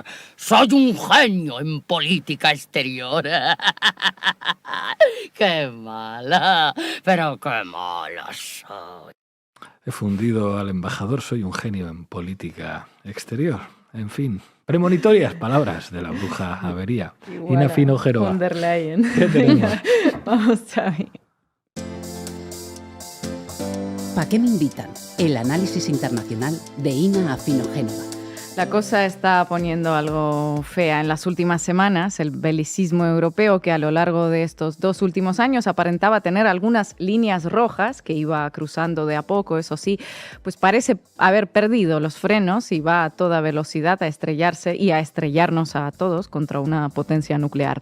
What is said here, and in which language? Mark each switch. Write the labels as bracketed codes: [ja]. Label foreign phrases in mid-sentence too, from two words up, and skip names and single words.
[es] Soy un genio en política exterior. ¡Qué mala! Pero qué mala soy. He fundido al embajador, soy un genio en política exterior. En fin, premonitorias palabras de la bruja Avería. Ina Fino Geroa. Von der Leyen. ¿Qué tenemos? Vamos, Xavi. ¿Para qué me invitan? El análisis internacional de Ina Fino Génova. La cosa está poniendo algo fea en las últimas semanas. El belicismo europeo, que a lo largo de estos 2 últimos años aparentaba tener algunas líneas rojas, que iba cruzando de a poco, eso sí, pues parece haber perdido los frenos y va a toda velocidad a estrellarse y a estrellarnos a todos contra una potencia nuclear.